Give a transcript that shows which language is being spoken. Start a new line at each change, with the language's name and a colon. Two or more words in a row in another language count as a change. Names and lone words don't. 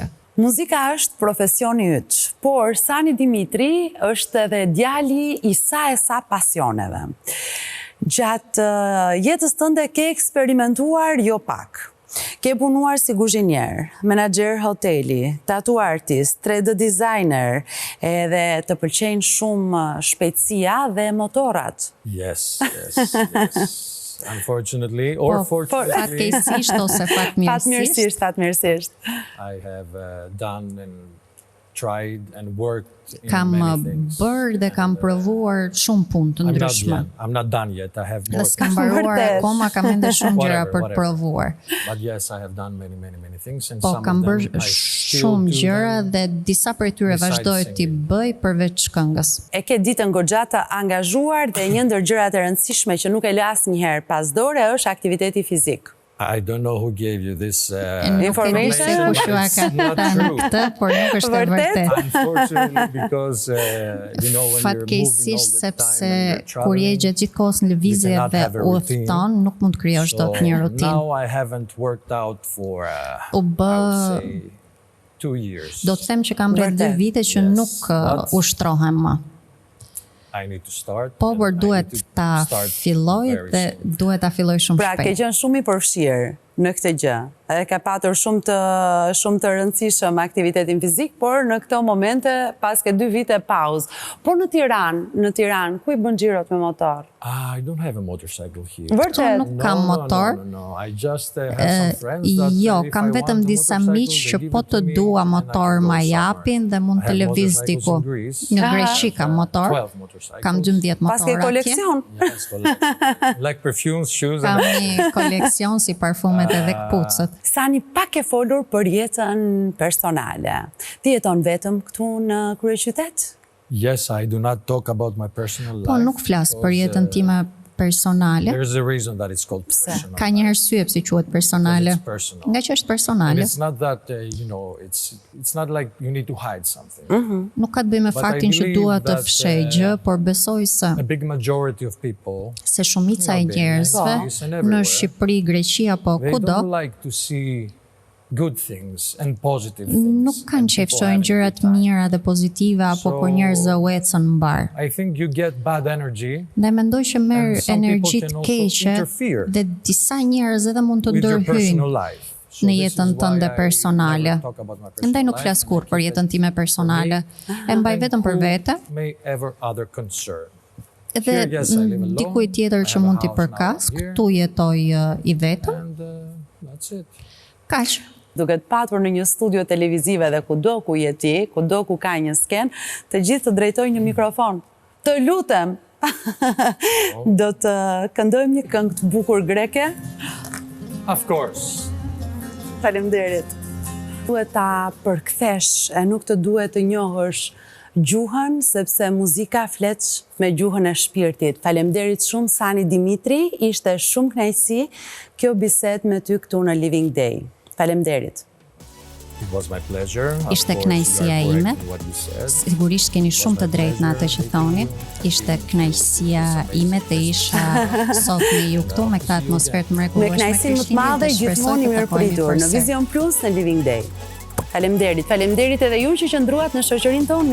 Albanian: Muzika është profesioni yt, por Sani Dimitri është edhe djali i sa e sa pasioneve. Gjatë jetës tënde ke eksperimentuar jo pak. Ke punuar si kuzhinier, menaxher hoteli,
English: tattoo artist, 3D designer,
Albanian: edhe të pëlqejnë shumë shpejtësia dhe motorat.
English: Yes. Unfortunately, or fortunately.
Albanian: Fatkeqësisht ose Fatmirësisht.
English: I have done and tried and worked in
Albanian: kam
English: many things.
Albanian: bërë dhe kam provuar shumë punë të ndryshme.
English: I'm not done yet. I have more.
Albanian: Dhe s'kam mbaruar akoma, kam ende shumë gjëra për të provuar.
English: But yes, I have done many things and
Albanian: Po
English: some
Albanian: kam
English: of them
Albanian: bërë
English: I still
Albanian: shumë
English: do
Albanian: gjëra
English: them.
Albanian: dhe disa prej tyre
English: besides
Albanian: vazhdoj t'i
English: singing.
Albanian: bëj përveç këngës. E ke ditën goxha të angazhuar dhe një ndër gjërat e rëndësishme që nuk e le asnjëherë pas dore është aktiviteti fizik.
English: I don't know who gave you this information.
Albanian: Se kush ju ka thënë këtë, por nuk është e vërtetë.
English: Unfortunately, because you know when you're moving all
Albanian: Fatkeqësisht
English: the
Albanian: sepse
English: time and you're
Albanian: kur je
English: traveling,
Albanian: gjatë gjithë kohës në lëvizje
English: cannot
Albanian: dhe
English: have a routine.
Albanian: udhëton, nuk mund të krijosh dot një
English: so
Albanian: rutinë.
English: now I haven't worked out for
Albanian: U bë
English: I would say 2 years.
Albanian: do të them që kam rreth 2 vite që
English: Yes,
Albanian: nuk
English: but-
Albanian: ushtrohem më.
English: I need to start.
Albanian: Po,
English: and
Albanian: por
English: I need
Albanian: duhet
English: to
Albanian: ta
English: start
Albanian: filloj
English: very
Albanian: dhe
English: soon.
Albanian: duhet ta filloj shumë Pra, ke shpejt. qenë shumë i përfshirë në këtë gjë. Edhe ka patur shumë të rëndësishëm aktivitetin fizik, por në këto momente pas ke 2 vite pauzë. Por në Tiranë, ku i bën xhirot me motor?
English: I don't have a motorcycle here.
Albanian: Vërtet? Nuk kam motor.
English: No. I just have some friends that
Albanian: Jo,
English: if
Albanian: kam
English: I
Albanian: vetëm
English: want a
Albanian: disa
English: motorcycle,
Albanian: miq
English: they
Albanian: që
English: give
Albanian: po
English: it to
Albanian: të
English: me
Albanian: dua
English: and I
Albanian: motor
English: can go
Albanian: ma
English: somewhere.
Albanian: japin dhe mund
English: I
Albanian: të
English: have
Albanian: lëviz
English: motorcycles
Albanian: diku.
English: in Greece.
Albanian: Në Greqi kam motor.
English: 12 motorcycles.
Albanian: Kam 12 Pas ke motora atje. koleksion?
English: Yes, like perfumes, shoes,
Albanian: Kam
English: and
Albanian: një koleksion si parfumet edhe këpucët. Sani pak e folur për jetën personale. Ti jeton vetëm këtu në kryeqytet?
English: yes, I do not talk about my personal life.
Albanian: Po nuk flas për jetën time personale.
English: There's a reason that it's called personal.
Albanian: Ka një arsye pse quhet personale.
English: It's personal.
Albanian: Nga që është
English: And
Albanian: personale.
English: it's not that it's not like you need to hide something.
Albanian: Nuk ka të bëjë me
English: But I
Albanian: faktin që
English: believe
Albanian: dua të
English: that,
Albanian: fshej gjë, por besoj se
English: A big majority of people,
Albanian: se shumica e
English: Not being
Albanian: njerëzve
English: like this and
Albanian: në
English: everywhere.
Albanian: Shqipëri, Greqi apo
English: they
Albanian: kudo
English: don't like to see good things and positive things.
Albanian: nuk kanë
English: and
Albanian: qef
English: people
Albanian: shohin
English: having a
Albanian: gjërat
English: good time.
Albanian: mira dhe pozitive apo kur
English: So-
Albanian: njerëzve u ecën mbar.
English: I think you get bad energy
Albanian: Dhe mendoj që merr
English: And some people
Albanian: energji
English: can
Albanian: të
English: also
Albanian: keqe
English: interfere
Albanian: dhe disa njerëz edhe mund të
English: with your personal
Albanian: ndërhyjnë.
English: life. So
Albanian: në
English: this
Albanian: jetën
English: is why
Albanian: tënde
English: I
Albanian: personale.
English: never talk about my personal
Albanian: Ndaj nuk
English: life,
Albanian: flas
English: and I
Albanian: kur për
English: keep
Albanian: jetën
English: it
Albanian: time
English: for
Albanian: personale.
English: me
Albanian: E mbaj
English: and
Albanian: vetëm për
English: who
Albanian: vete.
English: may ever other concern.
Albanian: Edhe
English: Here, yes, I live alone.
Albanian: dikuj tjetër
English: I
Albanian: që
English: have a
Albanian: mund t'i
English: house now
Albanian: përkas,
English: here.
Albanian: këtu jetoj i vetëm.
English: And that's it.
Albanian: Kaq. Duke të patur në një studio televizive dhe kudo ku je ti, kudo ku ka një sken, të gjithë të drejtojnë një mikrofon. Të lutem! Do të këndojmë një këngë të bukur greke.
English: Of course.
Albanian: Faleminderit. Duhet ta përkthesh e nuk të duhet të njohësh gjuhën, sepse muzika flet me gjuhën e shpirtit. Faleminderit shumë Sani Dimitri, ishte shumë kënaqësi kjo bisedë me ty këtu në Living Day. Faleminderit.
English: It was my pleasure. Of
Albanian: Ishte
English: course,
Albanian: kënaqësia
English: you are correct
Albanian: ime.
English: in what you said.
Albanian: Sigurisht keni shumë të drejtë në atë që thoni. Ishte kënaqësia ime të isha sot me ju këtu me këtë atmosferë të Me mrekullueshme. kënaqësi më të madhe, gjithmonë i mirëpritur në Vision Plus në Living Day. Faleminderit. Faleminderit edhe ju që qëndruat në shoqërinë tonë.